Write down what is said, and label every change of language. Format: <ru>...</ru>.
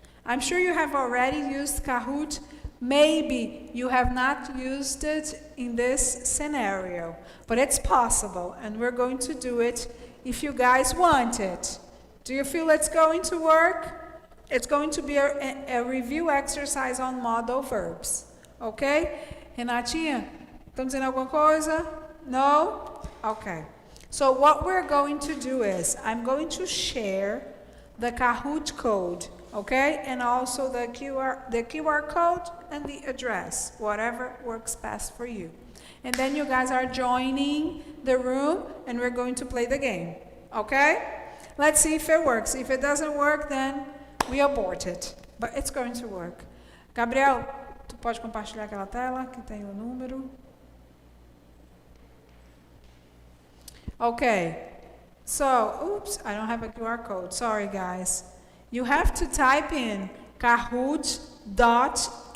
<en>I'm sure you have already used Kahoot. Maybe you have not used it in this scenario, but it's possible, and we're going to do it if you guys want it. Do you feel it's going to work? It's going to be a review exercise on modal verbs. Okay?</en> <pt>Renatinha, estão dizendo alguma coisa?</pt> <en>No? Okay. So what we're going to do is, I'm going to share the Kahoot code, okay? And also the QR code and the address, whatever works best for you. And then you guys are joining the room and we're going to play the game, okay? Let's see if it works. If it doesn't work, then we abort it. But it's going to work.</en> <pt>Gabriel, tu pode compartilhar aquela tela que tem o número?</pt> <en>Okay, so, oops, I don't have a QR code. Sorry, guys. You have to type in kahoot.it.</en>